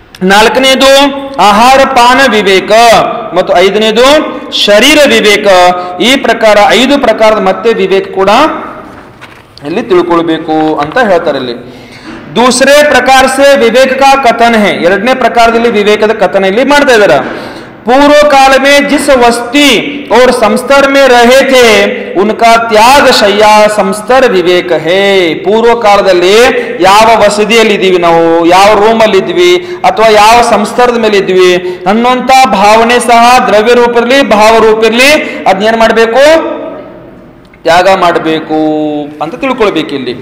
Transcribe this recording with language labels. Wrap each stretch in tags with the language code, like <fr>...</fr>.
<kn>ನಾಲ್ಕನೇದು ಆಹಾರ ಪಾನ ವಿವೇಕ ಮತ್ತು 5ನೇದು ಶರೀರ ವಿವೇಕ. ಈ ಪ್ರಕಾರ 5 ಪ್ರಕಾರದ ಮತ್ತೆ ವಿವೇಕ ಕೂಡ ಇಲ್ಲಿ ತಿಳ್ಕೊಳ್ಬೇಕು ಅಂತ ಹೇಳ್ತಾರೆ.</kn> <hi>ಇಲ್ಲಿ दूसरे प्रकार से विवेक का कथन है.</hi> <kn>2ನೇ ಪ್ರಕಾರದಲ್ಲಿ ವಿವೇಕದ ಕಥನ ಇಲ್ಲಿ ಮಾಡ್ತಾ ಇದ್ದಾರೆ.</kn> <hi>पूर्व काल में जिस वस्ती और संस्तर में रहे थे उनका त्याग शय्या संस्तर विवेक है.</hi> <kn>पूर्व ಕಾಲದಲ್ಲಿ ಯಾವ ವಸತಿಯಲ್ಲಿ ಇದ್ದೀವಿ ನಾವು, ಯಾವ ರೂಮಲ್ಲಿ ಇದ್ವಿ ಅಥವಾ ಯಾವ ಸಂಸ್ತರದ ಮೇಲೆ ಇದ್ವಿ ಅನ್ನುವಂತ ಭಾವನೆ ಸಹ ದ್ರವ್ಯ ರೂಪದಲ್ಲಿ ಭಾವ ರೂಪದಲ್ಲಿ ಅದನ್ನೇನ್ ಮಾಡಬೇಕು, ತ್ಯಾಗ ಮಾಡಬೇಕು ಅಂತ ತಿಳ್ಕೊಳ್ಬೇಕು.</kn>